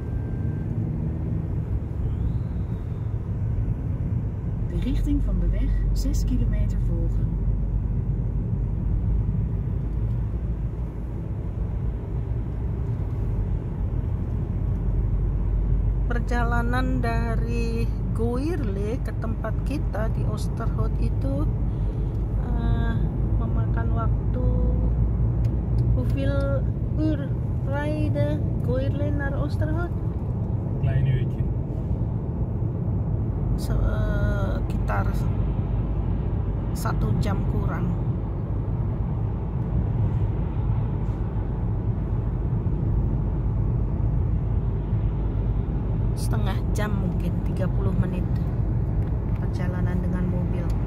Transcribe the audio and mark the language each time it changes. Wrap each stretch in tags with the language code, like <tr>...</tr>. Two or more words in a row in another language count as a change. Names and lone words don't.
<nl>richting van de weg 6 kilometer volgen.</nl> <id>Perjalanan dari Goirle ke tempat kita di Oosterhout itu memakan waktu</id> <nl>hoeveel uur rijden Goirle naar Oosterhout? Klein uurtje.</nl> <id>Sekitar 1 jam kurang. Setengah jam mungkin, 30 menit perjalanan dengan mobil.</id>